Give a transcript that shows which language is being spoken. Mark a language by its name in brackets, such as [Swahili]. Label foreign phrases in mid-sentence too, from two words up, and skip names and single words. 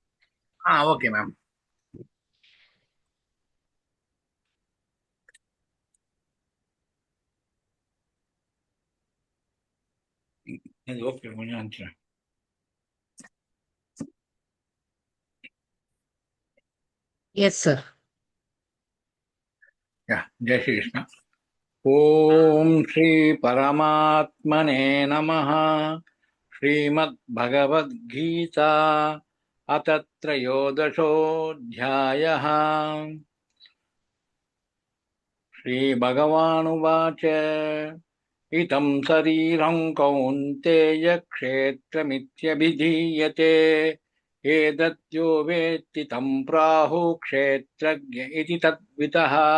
[English] okay ma'am. [Tamil] இது ஓகே, கொஞ்சம் அனுப்பிச்சிடுறேன். [English] yes sir. [Hindi] जय श्री कृष्ण। [Sanskrit] ओम श्री परमात्मने नमः। श्रीमद्भगवद्गीता अथ त्रयोदशोऽध्यायः। श्रीभगवानुवाच इदं शरीरं कौन्तेय क्षेत्रमित्यभिधीयते एतद्यो वेत्ति तं प्राहुः क्षेत्रज्ञ इति तद्वितः।